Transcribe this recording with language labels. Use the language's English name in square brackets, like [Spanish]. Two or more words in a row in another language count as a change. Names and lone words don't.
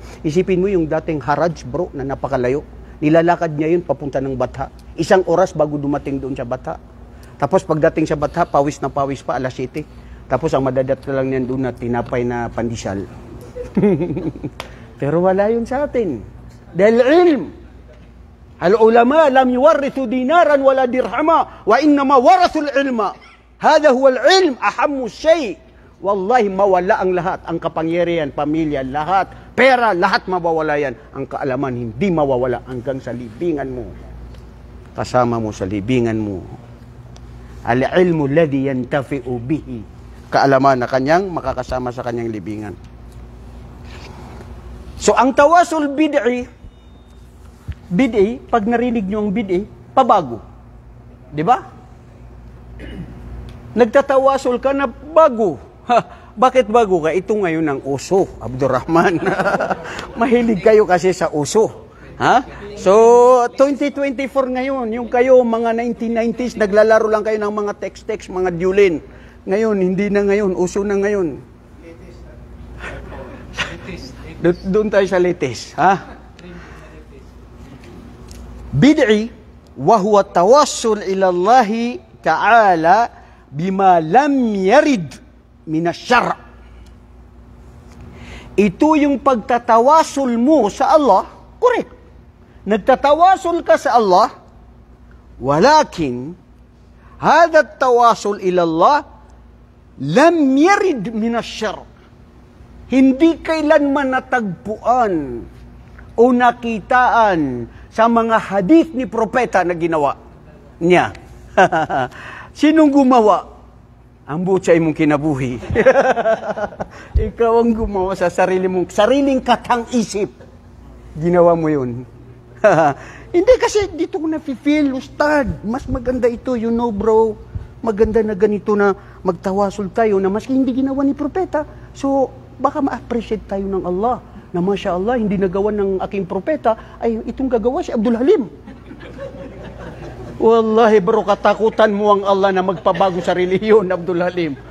[Filipino] Isipin mo yung dating Haraj bro na napakalayo. Nilalakad niya yun papunta ng Batha. 1 oras bago dumating doon sa Batha. Tapos pagdating sa Batha, pawis na pawis pa, alas 7. Tapos ang madadat na lang niyan doon na tinapay na pandesal. Pero wala yun sa atin. Dahil ilm. [Arabic] العلماء لم يورثوا دينارا ولا درهما وإنما ورثوا العلم. هذا هو العلم أهم شيء. [Filipino] Wallahi mawala ang lahat, ang kapangyarihan, pamilya, lahat, pera, lahat mawawala yan. Ang kaalaman hindi mawawala hanggang sa libingan mo. Kasama mo sa libingan mo. [Arabic] العلم الذي ينتفع به. [Filipino] Kaalaman na kanyang makakasama sa kanyang libingan. So ang tawasul bid'i, pag narinig nyo ang bid'i, pabago. Di ba? Nagtatawasul ka na bago. Bakit bago ka? Ito ngayon ang uso, Abdurrahman. Mahilig kayo kasi sa uso. Ha? So, 2024 ngayon, yung kayo mga 1990s, naglalaro lang kayo ng mga text-text, mga dulin. Ngayon, hindi na ngayon, uso na ngayon. Doon tayo sa latest. Ha? [Arabic] بدعي وهو توسل إلى الله تعالى بما لم يرد من الشرع'. [Filipino] Ito yung pagtatawasul mo sa Allah, correct. Nagtatawasul ka sa Allah, [Arabic] ولكن هذا التوسل إلى الله لم يرد من الشرع'. [Filipino] Hindi kailanman natagpuan o nakitaan sa mga hadith ni propeta na ginawa niya. Sinong gumawa? Ang butsay mong kinabuhi. Ikaw ang gumawa sa sariling katang-isip. Ginawa mo yun. Hindi kasi dito ko na-feel, Ustad, mas maganda ito, [English] you know bro, [Filipino] maganda na ganito na magtawasul tayo na maski hindi ginawa ni propeta. So, baka ma-appreciate tayo ng Allah. [Arabic] Na ما شاء الله, [Filipino] hindi nagawa ng aking propeta, ay itong gagawa si Abdul Halim. Wallahi bro, katakutan mo ang Allah na magpabago sa relihiyon, Abdul Halim.